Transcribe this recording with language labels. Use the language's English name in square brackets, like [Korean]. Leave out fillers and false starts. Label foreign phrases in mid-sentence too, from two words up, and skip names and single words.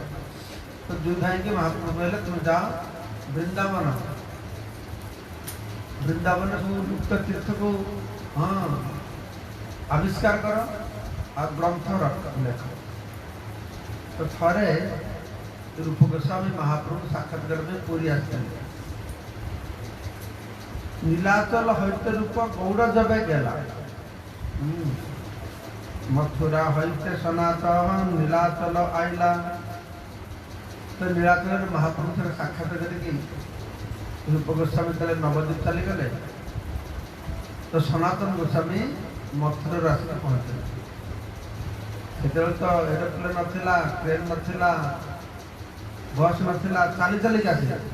[Odia] ତ ଯୁଦ୍ଧ ହେଇକି ମହାପ୍ରଭୁ କହିଲେ ତୁମେ ଯାଅ ବୃନ୍ଦାବନ, ବୃନ୍ଦାବନ ସବୁ ଲୁପ୍ତ ତୀର୍ଥକୁ ଆବିଷ୍କାର କର ଆଉ ଗ୍ରନ୍ଥ ଲେଖ। ତ ଥରେ ରୂପ ଗୋସ୍ୱାମୀ ମହାପ୍ରଭୁ ସାକ୍ଷାତକାର ପାଇଁ ପୁରୀ ଆସିଥିଲେ। [Bangla] নীলাচল হইতে রূপ গৌড় যাবে গেলা, মথুরা হইতে সনাতন নীলাচল আইলা। [Odia] ତ ନୀଳାଚଳର ମହାପ୍ରଭୁ ଥରେ ସାକ୍ଷାତ କରିକି ରୂପ ଗୋସ୍ୱାମୀ ତାହେଲେ ନବଦ୍ୱୀପ ଚାଲିଗଲେ। ତ ସନାତନ ଗୋସ୍ୱାମୀ ମଥୁରାରୁ ଆସିକି ପହଞ୍ଚିଲେ। ସେତେବେଳେ ତ ଏରୋପ୍ଲେନ୍ ନଥିଲା, ଟ୍ରେନ୍ ନଥିଲା, ବସ୍ ନଥିଲା, ଚାଲି ଚାଲିକି ଆସିଲେ।